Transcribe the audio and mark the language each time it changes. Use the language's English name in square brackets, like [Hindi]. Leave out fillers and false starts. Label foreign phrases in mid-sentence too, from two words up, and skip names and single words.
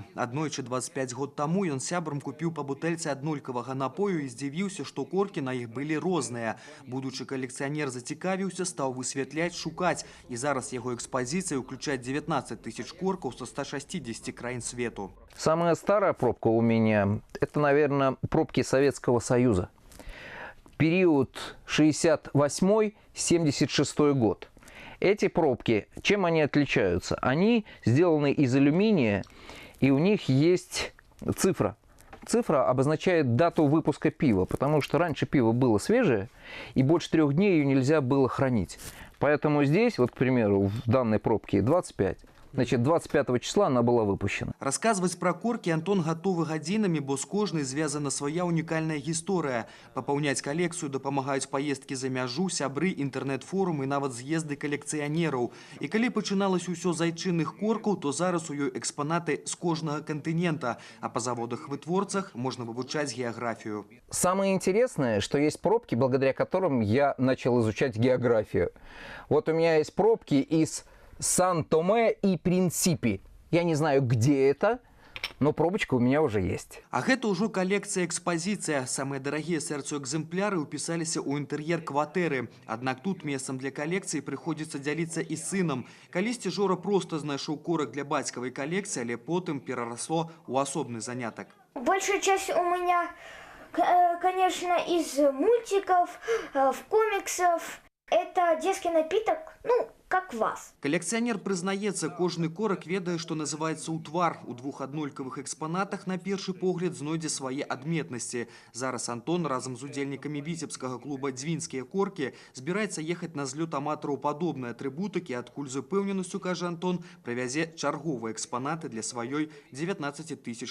[Belarusian] Аднойчы 25 год таму ён сябрам купіў па бутэльцы аднолькавага напою і здзівіўся, што коркі на іх былі розныя. Будучы калекцыянер зацікавіўся, стаў высвятляць, шукаць. І зараз яго экспазіцыя ўключае 19 тысяч коркаў со 160 краін свету. [Russian] Самая старая пробка у меня – это, наверное, пробки Советского Союза. Период 68-76 год. Эти пробки, чем они отличаются? Они сделаны из алюминия, и у них есть цифра. Цифра обозначает дату выпуска пива, потому что раньше пиво было свежее, и больше 3 дней ее нельзя было хранить. Поэтому здесь, вот, к примеру, в данной пробке 25. Значит, 25 числа она была выпущена. [Belarusian] Расказваць пра коркі Антон гатовы гадзінамі, бо з кожнай звязана свая унікальная гісторыя. Папаўняць калекцыю дапамагаюць паездкі за мяжу, сябры, інтэрнэт-форумы і нават з'езды калекцыянераў. І калі пачыналось усё з айчынных коркаў, то зараз у ёй экспанаты з кожнага кантынента, а па заводах-вытворцах можна вывучаць геаграфію. [Russian] Самое интересное, что есть пробки, благодаря которым я начал изучать географию. Вот у меня есть пробки из Сан-Томе и Принсипи. Я не знаю, где это, но пробочка у меня уже есть. [Belarusian] А гэта ўжо калекцыя-экспазіцыя. Самыя дарагія сэрцу экземпляры ўпісаліся ў інтэр'ер кватэры. Аднак тут месцам для калекцыі прыходзіцца дзяліцца і сынам. Калісьці Жора проста знайшоў корак для бацькавай калекцыі, але потым перарасло ў асобны занятак. [Russian] Большая часть у меня, конечно, из мультиков, комиксов. Это детский напиток, как вас. [Belarusian] Калекцыянер прызнаецца, кожны корак ведае, што называецца ўтвар. У двух аднолькавых экспанатах на першы погляд знойдзе свае адметнасці. Зараз Антон разам з удзельнікамі віцебскага клуба «Дзвінскія коркі» збіраецца ехаць на злёт аматараў падобнай атрыбутыкі, адкуль з упэўненасцю, кажа Антон, прывязе чарговыя экспанаты для сваёй 19-тысячнай калекцыі.